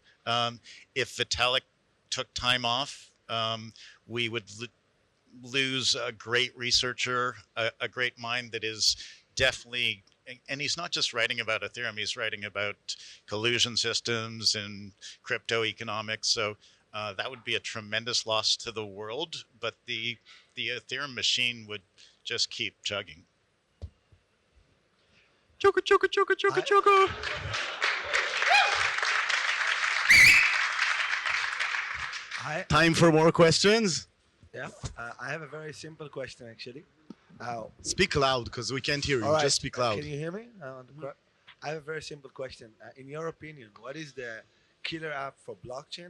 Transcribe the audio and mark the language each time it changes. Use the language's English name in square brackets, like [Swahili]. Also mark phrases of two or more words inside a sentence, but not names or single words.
[English] If Vitalik took time off, we would lose a great researcher, a great mind that is definitely, and he's not just writing about Ethereum, he's writing about collusion systems and crypto economics. So that would be a tremendous loss to the world, but the Ethereum machine would just keep chugging. [Nyanja] Choka, choka, choka, choka, choka. [English] Time for more questions? Yeah, I have a very simple question actually. Speak loud, because we can't hear you. All right, Just speak loud. Can you hear me? I have a very simple question. In your opinion, what is the killer app for blockchain?